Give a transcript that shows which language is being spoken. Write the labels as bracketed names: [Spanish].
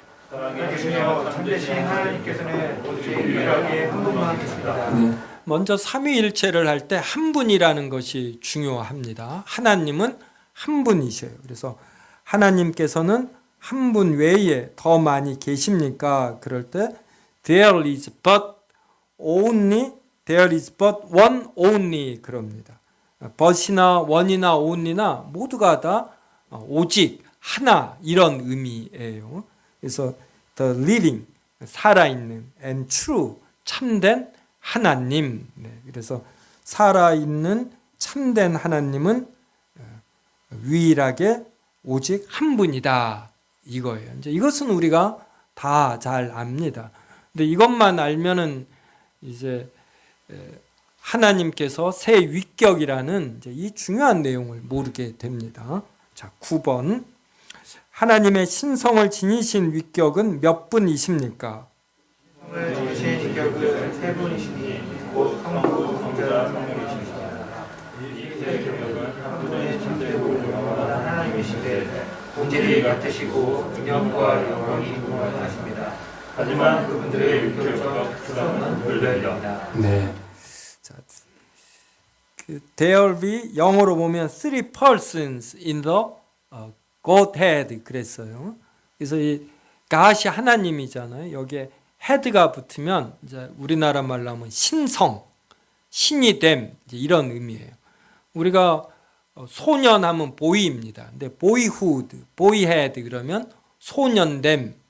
[Korean] 사랑해주시며 참되신 하나님께서는 오직 유일하게 한 분만 계십니다. 네. 먼저 삼위일체를 할 때 한 분이라는 것이 중요합니다. 하나님은 한 분이셔요. 그래서 하나님께서는 한 분 외에 더 많이 계십니까? 그럴 때 [English] there is but only, there is but one only [Korean] 그럽니다. but이나 one이나 only나 모두가 다 오직 하나 이런 의미예요. 그래서 [English] the living, [Korean] 살아있는, [English] and true, [Korean] 참된 하나님. 네, 그래서 살아있는 참된 하나님은 유일하게 오직 한 분이다, 이거예요. 이제 이것은 우리가 다 잘 압니다. 근데 이것만 알면은 이제 하나님께서 새 위격이라는 이제 이 중요한 내용을 모르게 됩니다. 자, 9번. 하나님의 신성을 지니신 위격은 몇 분이십니까? 오늘 지니신 위격은 세 분이시니 곧 성부, 성자, 성령이십니다. 이 세 위격은 한 분의 참되고 영원한 하나님이신데 본질이 같으시고 능력과 영광이 무한하십니다. 하지만 그분들의 위격과 특성은 별별입니다. 네. 자, [English] there be [Korean] 영어로 보면 [English] three persons in the Godhead [Korean] 그랬어요. 그래서 이 God이 하나님이잖아요. 여기에 head가 붙으면 이제 우리나라 말로 하면 신성, 신이 됨, 이제 이런 의미예요. 우리가 소년하면 보이입니다. 근데 boyhood, boyhead 그러면 소년됨,